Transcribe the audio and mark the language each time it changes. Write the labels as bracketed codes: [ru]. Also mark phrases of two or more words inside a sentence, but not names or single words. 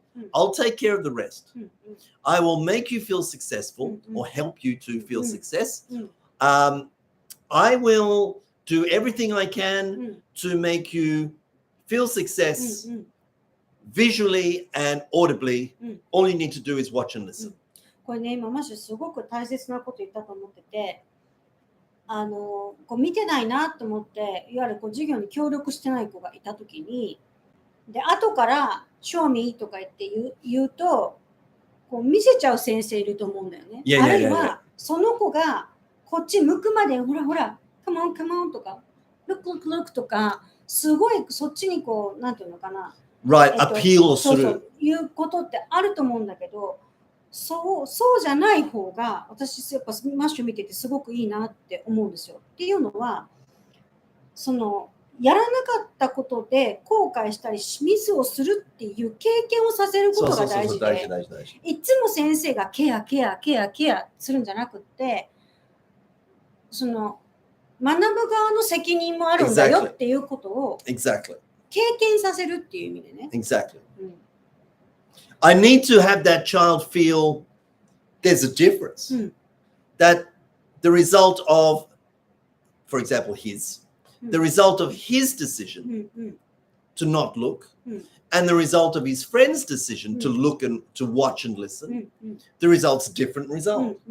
[en] I'll take care of the rest. I will make you feel successful or help you to feel success. I will do everything I can to make you feel success visually and audibly. All you need to do is watch and listen. [ja] これね、今マジですごく大切なこと言ったと思ってて、こう見てないなと思って、いわゆるこう授業に協力してない子がいたときに、で、後から [en] show me [ja] とか言って言うと、こう見せちゃう先生いると思うんだよね。あるいは、その子がこっち向くまで、ほらほら、 [en] come on, come on [ja] とか、 [en] look, look, look [ja] とか、すごいそっちにこう、なんていうのかな。 [en] Right, appeal する。 [ja] そういうことってあると思うんだけど、そうじゃない方が私やっぱマッシュ見ててすごくいいなって思うんですよ。っていうのはそのやらなかったことで後悔したりミスをするっていう経験をさせることが大事で、いつも先生がケアするんじゃなくってその学ぶ側の責任もあるんだよっていうことを経験させるっていう意味でね。 [en] Exactly. I need to have that child feel there's a difference. That the result of, for example, the result of his decision to not look, and the result of his friend's decision to look and to watch and listen, the result's a different result.